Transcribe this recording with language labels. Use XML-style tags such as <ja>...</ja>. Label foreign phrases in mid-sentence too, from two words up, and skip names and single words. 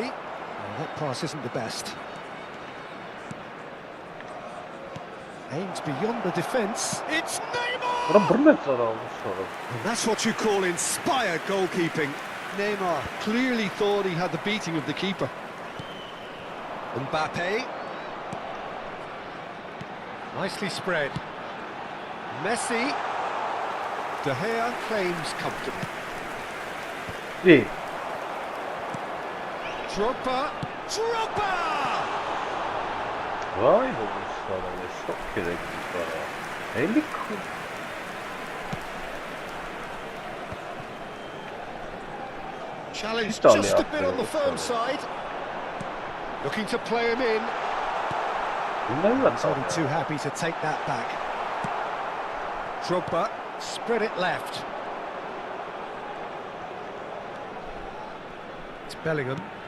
<en>Well, that pass isn't the best. Aims beyond the defence. It's Neymar! And that's what you call inspired goalkeeping. Neymar clearly thought he had the beating of the keeper. Mbappe. Nicely spread. Messi. De Gea claims comfortably. Yeah. Drogba. Drogba!</en> <tr>Vay olmuşlar öyle çok gerekli para. 50 kıl.</tr> <en>Challenge</en> <tr>İtalya</tr> <en>just a bit on the</en> <tr>yapıyor,</tr> <en>firm side. Looking to play him in.</en> <tr>Bunlar</tr> <en>He's only too happy to take that back. Drogba, spread it left. It's Bellingham.</en>